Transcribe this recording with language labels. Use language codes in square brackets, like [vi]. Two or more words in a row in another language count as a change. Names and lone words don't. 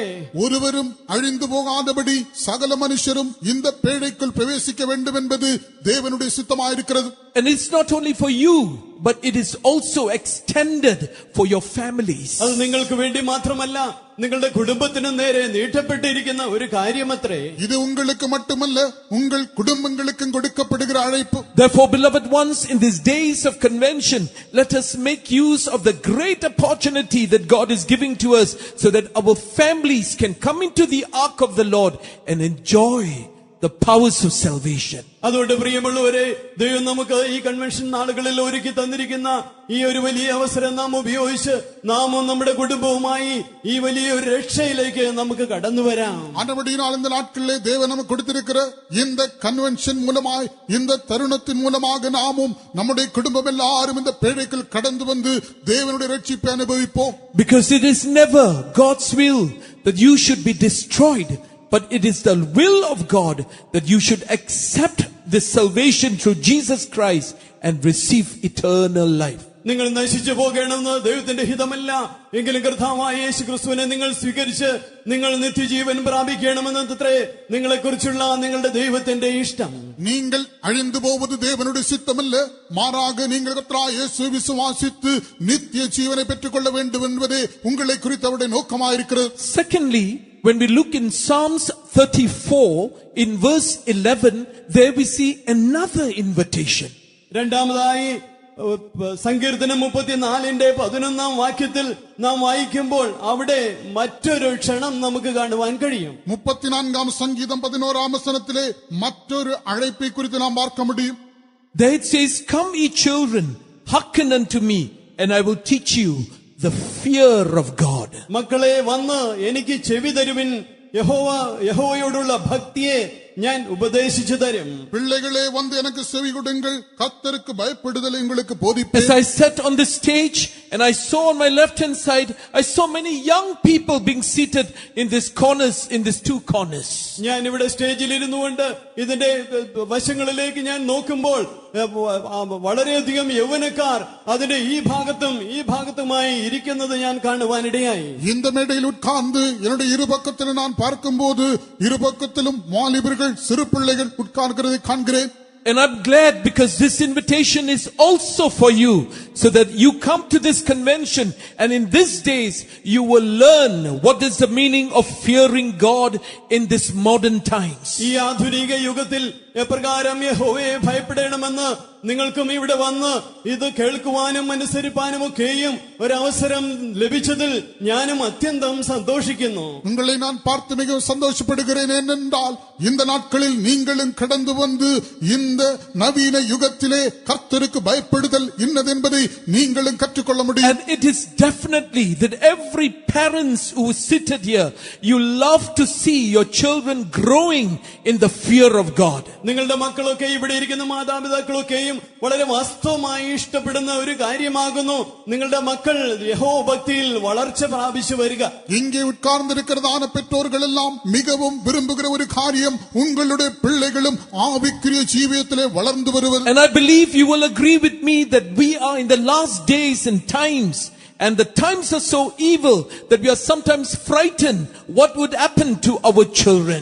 [ta] ஒருவரும் அழிந்து போகாதபடி சகல மனுஷரும் இந்த பேழைக்குள் பிரவேசிக்க வேண்டும் என்பது தேவனுடைய சித்தமாயிருக்கிறது. [en] And it's not only for you, but it is also extended for your families. [ml] അത് നിങ്ങൾക്ക് വേണ്ടി മാത്രമല്ല, നിങ്ങളുടെ കുടുംബത്തിന് നേരെ നീട്ടപ്പെട്ടിരിക്കുന്ന ഒരു കാര്യമത്രേ. [ta] இது உங்களுக்கு மட்டுமல்ல, உங்கள் குடும்பங்களுக்கும் கொடுக்கப்படுகிற அழைப்பு. [en] Therefore, beloved ones, in these days of convention, let us make use of the great opportunity that God is giving to us so that our families can come into the ark of the Lord and enjoy the powers of salvation. [ml] അതുകൊണ്ട് പ്രിയമുള്ളവരെ, ദൈവം നമുക്ക് ഈ കൺവെൻഷൻ നാളുകളിൽ ഒരുക്കി തന്നിരിക്കുന്ന ഈ ഒരു വലിയ അവസരം നാം ഉപയോഗിച്ച് നാമും നമ്മുടെ കുടുംബവുമായി ഈ വലിയ ഒരു രക്ഷയിലേക്ക് നമുക്ക് കടന്നു വരാം. [ta] ஆனபடியினால் இந்த நாட்களிலே தேவன் நமக்கு கொடுத்திருக்கிற இந்த கன்வென்ஷன் மூலமாய் இந்த தருணத்தின் மூலமாக நாமும் நம்முடைய குடும்பம் எல்லாரும் இந்த பேழைக்குள் கடந்து வந்து தேவனுடைய ரட்சிப்பை அனுபவிப்போம். [en] Because it is never God's will that you should be destroyed, but it is the will of God that you should accept this salvation through Jesus Christ and receive eternal life. [ml] നിങ്ങൾ നശിച്ചു പോകണമെന്ന് ദൈവത്തിന്റെ ഹിതമല്ല. എങ്കിലും കർത്താവായ യേശു ക്രിസ്തുവിനെ നിങ്ങൾ സ്വീകരിച്ച് നിങ്ങൾ നിത്യജീവൻ പ്രാപിക്കണമെന്നത്രേ നിങ്ങളെക്കുറിച്ചുള്ള നിങ്ങളുടെ ദൈവത്തിന്റെ ഇഷ്ടം. [ta] நீங்கள் அழிந்து போவது தேவனுடைய சித்தமல்ல, மாறாக நீங்கள் கர்த்தராகிய இயேசுவை விசுவாசித்து நித்திய ஜீவனை பெற்றுக்கொள்ள வேண்டும் என்பதே உங்களை குறித்து அவருடைய நோக்கமாயிருக்கிறது. [en] Secondly, when we look in Psalms 34 in verse 11, there we see another invitation. [ml] രണ്ടാമതായി സങ്കീർത്തനം 34:11 വാക്യത്തിൽ നാം വായിക്കുമ്പോൾ അവിടെ മറ്റൊരു ക്ഷണം നമുക്ക് കാണുവാൻ കഴിയും. [ta] 34 சங்கீதம் 11 வசனத்திலே மற்றொரு அழைப்பை குறித்து நாம் பார்க்க முடியும். [en] There it says, "Come ye children, hearken unto me, and I will teach you the fear of God." [ml] മക്കളെ വന്ന് എനിക്ക് ചെവി തരുവിൻ, യഹോവയോടുള്ള ഭക്തിയെ ഞാൻ ഉപദേശിച്ചു തരും. [ta] பிள்ளைகளே வந்து எனக்கு செவி கொடுங்கள், கர்த்தருக்கு பயப்படுதலை உங்களுக்கு As போதிப்பேன். [en] I sat on the stage and I saw on my left hand side, I saw many young people being seated in these corners, in these two corners. [ml] ഞാൻ ഇവിടെ സ്റ്റേജിൽ ഇരുന്നുകൊണ്ട് ഇതിന്റെ വശങ്ങളിലേക്ക് ഞാൻ നോക്കുമ്പോൾ വളരെയധികം യൗവനക്കാർ അതിന്റെ ഈ ഭാഗത്തുമായി ഇരിക്കുന്നത് ഞാൻ കാണുവാനിടയായി. [ta] இந்த மேடையில் உட்கார்ந்து என்னுடைய இரு பக்கத்திலும் நான் பார்க்கும்போது இரு பக்கத்திலும் வாலிபர்கள் சிறு பிள்ளைகள் உட்கார்கிறதை காண்கிறேன். [en] And I'm glad because this invitation is also for you, so that you come to this convention and in these days you will learn what is the meaning of fearing God in this modern times. [ml] ഈ ആധുനിക യുഗത്തിൽ എപ്രകാരം യഹോവയെ ഭയപ്പെടണമെന്ന് നിങ്ങൾക്കും ഇവിടെ വന്ന് ഇത് കേൾക്കുവാനും അനുസരിപ്പാനും ഒക്കെയും ഒരവസരം ലഭിച്ചതിൽ ഞാനും അത്യന്തം സന്തോഷിക്കുന്നു. [ta] உங்களை நான் பார்த்து மிகவும் சந்தோஷப்படுகிறேன். ஏனென்றால் இந்த நாட்களில் நீங்களும் கடந்து வந்து இந்த நவீன யுகத்திலே கர்த்தருக்கு பயப்படுதல் இன்னதென்பதை நீங்களும் கற்றுக்கொள்ள முடியும். [en] And it is definitely that every parents who is seated here, you love to see your children growing in the fear of God. [ml] നിങ്ങളുടെ മക്കളൊക്കെ ഇവിടെ ഇരിക്കുന്ന മാതാപിതാക്കളൊക്കെയും വളരെ വാസ്തവമായി ഇഷ്ടപ്പെടുന്ന ഒരു കാര്യമാകുന്നു നിങ്ങളുടെ മക്കൾ യഹോവ ഭക്തിയിൽ വളർച്ച പ്രാപിച്ചു വരിക. [ta] இங்கே உட்கார்ந்திருக்கிறதான பெற்றோர்கள் எல்லாம் மிகவும் விரும்புகிற ஒரு காரியம் உங்களுடைய பிள்ளைகளும் ஆவிக்குரிய ஜீவியத்திலே வளர்ந்து வருவது. [en] And I believe you will agree with me that we are in the last days and times, and the times are so evil that we are sometimes frightened what would happen to our children.